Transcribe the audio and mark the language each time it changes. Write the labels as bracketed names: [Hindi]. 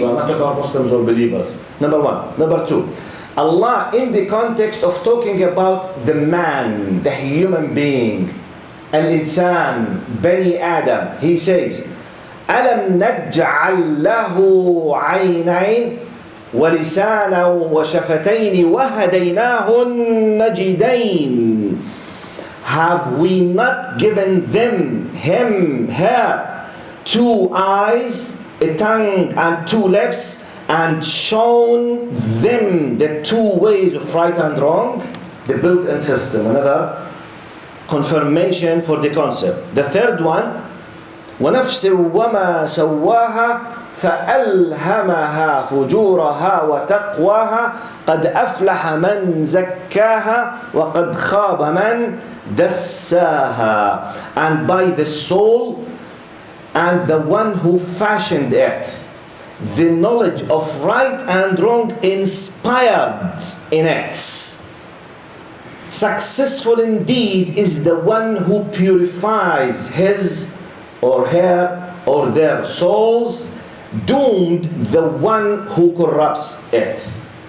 [English] We are not talking about Muslims or believers. Number 1. Number 2. Allah, in the context of talking about the man, the human being, al-insan, Bani Adam, He says, [Arabic] أَلَمْ نَجْعَلْ لَهُ عَيْنَيْنِ وَلِسَانًا وَشَفَتَيْنِ وَهَدَيْنَاهُ النَّجِدَيْنِ. [English] Have we not given them, him, her, 2 eyes, a tongue and 2 lips, and shown them the 2 ways of right and wrong? The built-in system. Another confirmation for the concept. The third one, [Arabic] وَنَفْسٍ وَمَا سَوَّاهَا فَأَلْهَمَهَا فُجُورَهَا وَتَقْوَاهَا قَدْ أَفْلَحَ مَنْ زَكَّاهَا وَقَدْ خَابَ مَنْ دَسَّاهَا. [English] And by the soul and the one who fashioned it, the knowledge of right and wrong inspired in it. Successful indeed is the one who purifies his or her or their souls, doomed the one who corrupts it.